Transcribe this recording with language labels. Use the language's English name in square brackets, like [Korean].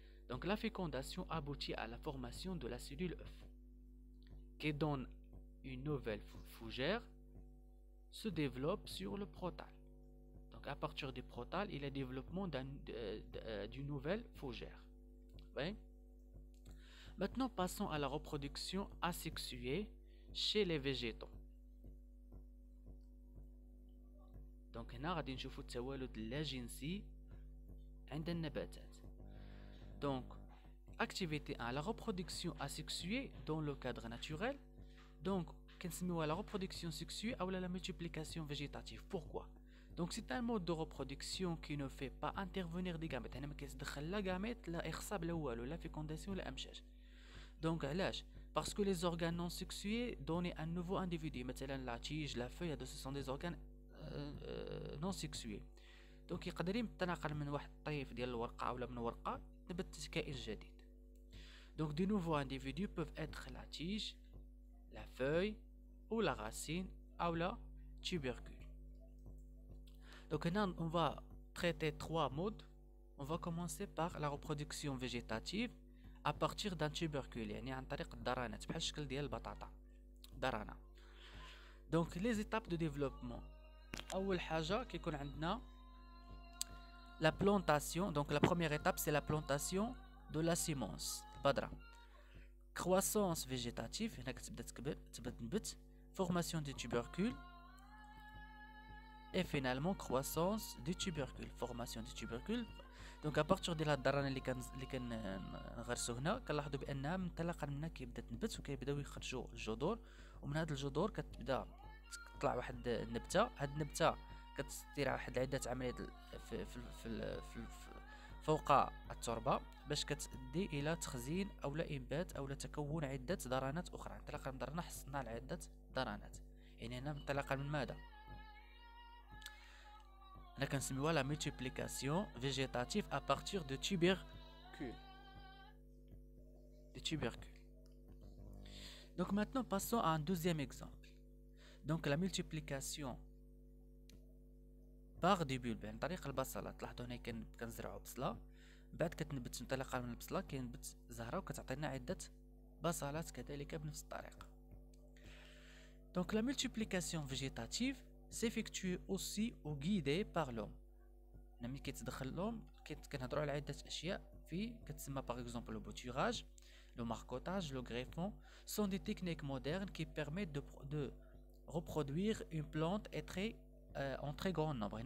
[French] Donc la fécondation aboutit à la formation de la cellule œuf, qui donne une nouvelle fougère, se développe sur le protal. Donc à partir du protal, il y a le développement d'une nouvelle fougère. Oui. Maintenant passons à la reproduction asexuée chez les végétaux. [Arabic] Donc هنا غادي نشوفوا التوالد اللاجنسي عند النباتات. [French] Donc activité 1, la reproduction asexuée dans le cadre naturel. Donc كنسميوها la reproduction sexuée ou la multiplication végétative. Pourquoi? Donc c'est un mode de reproduction qui ne fait pas intervenir des gamètes. [Arabic] هنا ما كيتدخل لا gamète لا إخصاب لا والو لا fécondation لا أمشاج. [French] Donc علاش؟ Parce que les organes non sexués donnent un nouveau individu. مثلا la tige, la feuille, ce sont des organes non sexués. [Arabic] Donc يقدر يتناقل من واحد الطيف ديال الورقة ولا من ورقة نبت كائن جديد. [French] Donc de nouveaux individus peuvent être la tige, la feuille ou la racine ou la tubercule. Donc maintenant on va traiter trois modes. On va commencer par la reproduction végétative à partir d'un tubercule, [Arabic] يعني عن طريق الدرانات بحال الشكل ديال البطاطا درانة. [French] Donc les étapes de développement. [Arabic] أول حاجة كيكون عندنا la plantation. [French] Donc la première étape c'est la plantation de la sémence البذرة. Croissance végétative, [Arabic] هنا كتبدا تنبت. [French] Formation des tubercules. Et finalement croissance des tubercules. Formation des tubercules. [Arabic] Donc à partir de la الدرانة اللي كنغرسو هنا كنلاحظوا بأنها منطلقا منها كيبدا تنبت وكيبداو يخرجوا الجذور، ومن هاد الجذور كتبدا تطلع واحد النبتة. هاد النبتة كتدير واحد عدة عمليات في فوق التربة باش كتؤدي إلى تخزين أو إنبات أو تكون عدة درانات أخرى. انطلاقا من درنة حصلنا على عدة درانات، يعني هنا انطلاقا من ماذا؟ هنا كنسميوها [French] la multiplication végétative à partir de tubercules. Des tubercules. Donc maintenant passons à un deuxième exemple. Donc la multiplication par des bulbes [Arabic] عن طريق البصلات. تلاحظوا هنا كنزرعوا بصلة، بعد كتنبت انطلاقا من البصلة كينبت زهرة وكتعطينا عدة بصلات كذلك بنفس الطريقة. [French] Donc la multiplication végétative s'effectue aussi ou guidée par l'homme. [Arabic] ملي كيتدخل [French] l'homme [Arabic] كنهضروا على عدة أشياء في كتسمى [French] par exemple le bouturage, le marcottage, le greffon sont des techniques modernes qui permettent de reproduire une plante en très grand nombre.